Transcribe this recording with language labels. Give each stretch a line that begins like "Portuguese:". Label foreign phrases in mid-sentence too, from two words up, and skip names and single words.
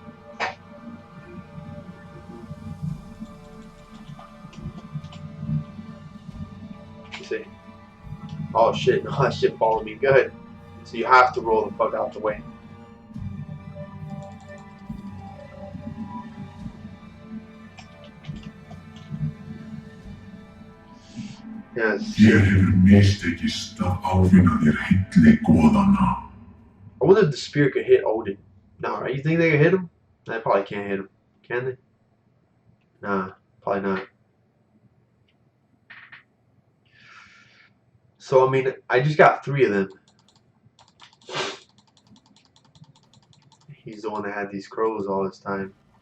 English: You see? Oh shit! No, that shit followed me. Good. So you have to roll the fuck out the way. Yes.
Icelandic: Þér hefur mistekist að ávinna þér hilli goðanna.
English: I wonder if the spear could hit Odin. No, right? You think they can hit him? They probably can't hit him. Can they? Nah, probably not. So, I mean, I just got 3 of them. He's the one that had these crows all this time.